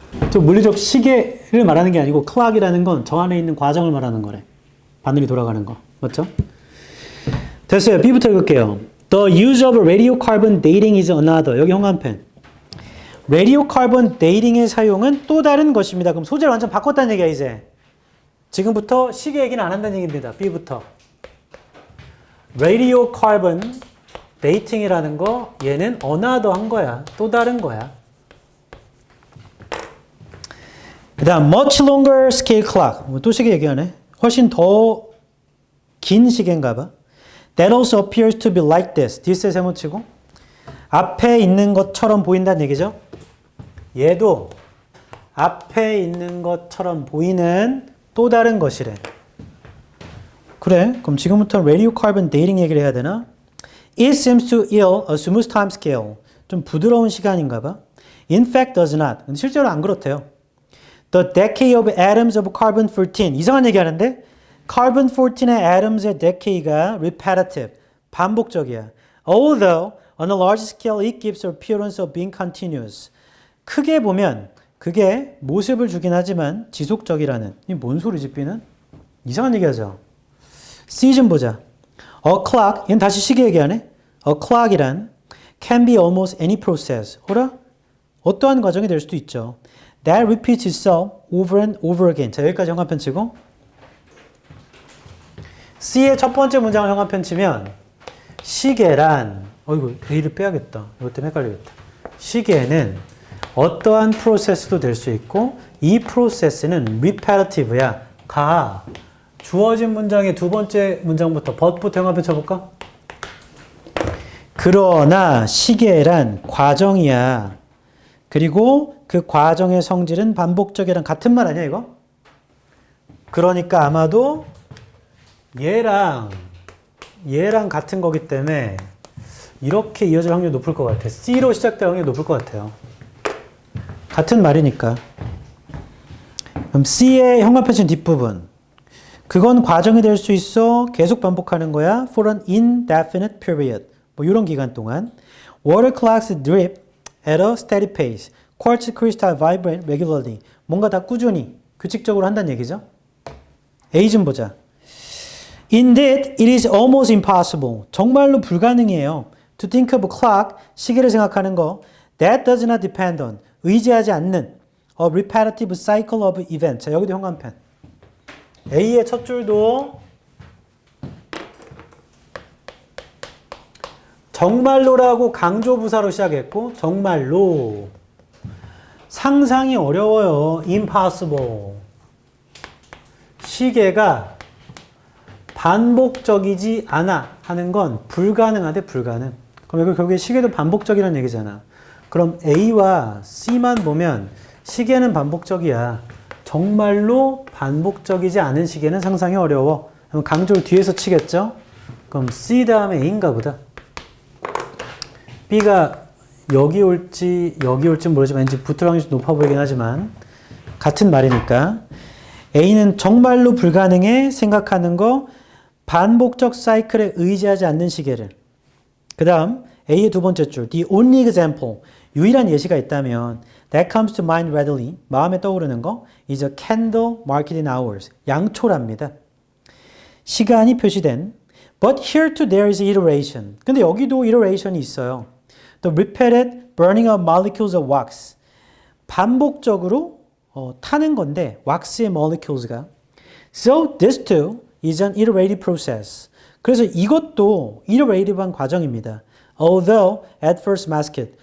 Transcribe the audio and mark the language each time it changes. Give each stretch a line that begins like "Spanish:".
Korean: 저 물리적 시계를 말하는 게 아니고 클락이라는 건 저 안에 있는 과정을 말하는 거래. 바늘이 돌아가는 거. 맞죠? 됐어요. B부터 읽을게요.
English: The use of radiocarbon dating is another.
Korean: 여기 형광펜. radiocarbon dating의 사용은 또 다른 것입니다. 그럼 소재를 완전 바꿨다는 얘기야, 이제. 지금부터 시계 얘기는 안 한다는 얘기입니다. B부터. radiocarbon dating이라는 거 얘는 another 한 거야. 또 다른 거야. 그 다음
English: much longer scale clock.
Korean: 또 시계 얘기하네. 훨씬 더 긴 시계인가 봐.
English: That also appears to be like this.
Korean: this에 세모치고 앞에 있는 것처럼 보인다는 얘기죠. 얘도 앞에 있는 것처럼 보이는 또 다른 것이래. 그래. 그럼 지금부터 radiocarbon dating 얘기를 해야 되나?
English: It seems to yield a smooth time scale.
Korean: 좀 부드러운 시간인가 봐.
English: In fact does not.
Korean: 근데 실제로 안 그렇대요.
English: The decay of atoms of carbon-14.
Korean: 이상한 얘기 하는데 carbon-14의 atoms의 decay가 repetitive. 반복적이야.
English: Although on a large scale it gives an appearance of being continuous.
Korean: 크게 보면 그게 모습을 주긴 하지만 지속적이라는. 이게 뭔 소리지, B는? 이상한 얘기 하죠. C 좀 보자.
English: A clock,
Korean: 얘는 다시 시계 얘기하네.
English: A clock이란 can be almost any process.
Korean: 어라? 어떠한 과정이 될 수도 있죠.
English: That repeats itself over and over again.
Korean: 자, 여기까지 형광펜 치고. C의 첫 번째 문장을 형광펜 치면 시계란, 어이구, A를 빼야겠다. 이것 때문에 헷갈리겠다. 시계는 어떠한 프로세스도 될 수 있고 이 프로세스는 repetitive야. 가. 주어진 문장의 두 번째 문장부터 but부터 형광펜 쳐볼까? 그러나 시계란 과정이야. 그리고 그 과정의 성질은 반복적이랑 같은 말 아니야, 이거? 그러니까 아마도 얘랑 같은 거기 때문에 이렇게 이어질 확률이 높을 것 같아. C로 시작될 확률이 높을 것 같아요. 같은 말이니까. 그럼 C의 형광펜 친 뒷부분. 그건 과정이 될 수 있어. 계속 반복하는 거야.
English: For an indefinite period.
Korean: 뭐 이런 기간 동안.
English: Water clocks drip at a steady pace. Quartz crystal vibrate regularly.
Korean: 뭔가 다 꾸준히, 규칙적으로 한다는 얘기죠. A 좀 보자.
English: Indeed, it is almost impossible.
Korean: 정말로 불가능해요.
English: To think of a clock,
Korean: 시계를 생각하는 거.
English: That does not depend on,
Korean: 의지하지 않는
English: a repetitive cycle of events.
Korean: 자, 여기도 형광펜. A의 첫 줄도 정말로라고 강조부사로 시작했고 정말로 상상이 어려워요. impossible. 시계가 반복적이지 않아 하는 건 불가능하대, 불가능. 그럼 여기 결국에 시계도 반복적이라는 얘기잖아. 그럼 A와 C만 보면 시계는 반복적이야. 정말로 반복적이지 않은 시계는 상상이 어려워. 그럼 강조를 뒤에서 치겠죠? 그럼 C 다음에 A인가 보다. B가 여기 올지 모르지만 왠지 붙을 확률이 높아 보이긴 하지만 같은 말이니까 A는 정말로 불가능해 생각하는 거 반복적 사이클에 의지하지 않는 시계를. 그 다음 A의 두 번째 줄
English: The only example
Korean: 유일한 예시가 있다면
English: That comes to mind readily
Korean: 마음에 떠오르는 거
English: is a candle marked in hours
Korean: 양초랍니다. 시간이 표시된
English: But here too there is iteration.
Korean: 근데 여기도 iteration이 있어요.
English: The repeated burning of molecules of wax.
Korean: 반복적으로 타는 건데 왁스의 molecules가.
English: So this too is an iterative process.
Korean: 그래서 이것도 iterative한 과정입니다.
English: Although at first masked.